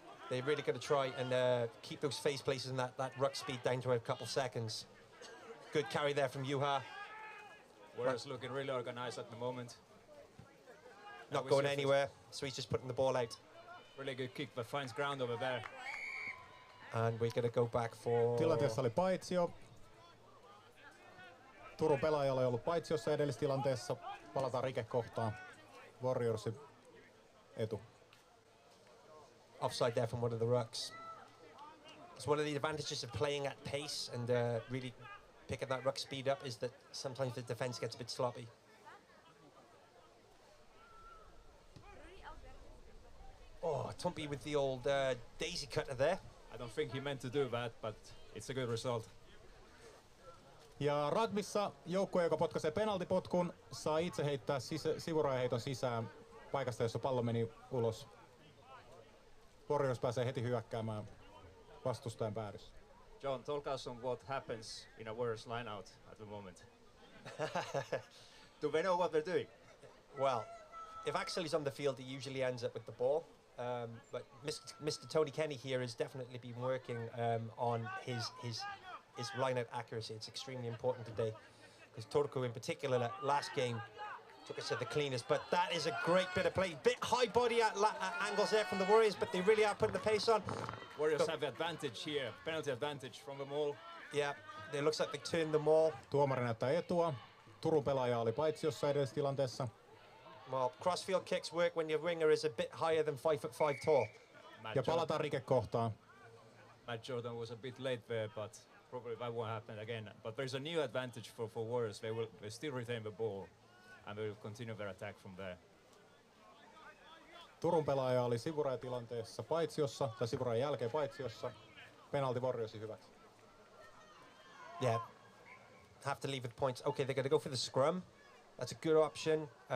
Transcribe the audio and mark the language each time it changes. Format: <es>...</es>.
<en>They're really going to try and keep those face places and that ruck speed down to a couple seconds. Good carry there from Juha. Warriors looking really organized at the moment. Not going anywhere, so he's just putting the ball out. Really good kick, but finds ground over there. And we're going to go back for...</en> <fi>Tilanteessa oli paitsio. Turun pelaajalle ei ollut paitsiossa edellistilanteessa. Palataan rikekohtaan. Warriorsin etu.</fi> <en>Offside there from one of the rucks. It's one of the advantages of playing at pace and really picking that ruck speed up is that sometimes the defence gets a bit sloppy. Oh, Tumpy with the old daisy cutter there. I don't think he meant to do that, but it's a good result.</en> <fi>Ja rugbyssa joukkue, joka potkaisee penaltipotkun, saa itse heittää sivurajaheiton sisään paikasta, jossa pallo meni ulos. Warriors pääsee heti hyökkäämään vastustajan päädyssä.</fi> <en>John, talk us on what happens in a Warriors line-out at the moment. Do they know what they're doing? Well, if Axel's on the field, he usually ends up with the ball. But Mr. Tony Kenny here has definitely been working on his line-out accuracy. It's extremely important today because Turku in particular last game took us to the cleaners, but that is a great bit of play. Bit high body at angles there from the Warriors, but they really are putting the pace on. Warriors have the advantage here, penalty advantage from the maul. Yeah, it looks like they turned the maul.</en> <fi>Tuomari näyttää etua. Turun pelaaja oli paitsiossa edellisessä tilanteessa.</fi> <en>Well, crossfield kicks work when your winger is a bit higher than 5'5" tall.</en> <fi>Ja palataan rikekohtaan.</fi> <en>Matt Jordan was a bit late there, but probably that won't happen again. But there's a new advantage for Warriors. They still retain the ball, and they will continue their attack from there.</en> <fi>Turun pelaaja oli sivurajatilanteessa paitsiossa, tai sivurajan jälkeen paitsiossa. Penalti Warriorsin hyväksi.</fi> <en>Yeah, have to leave with points. Okay, they're going to go for the scrum. That's a good option.</en>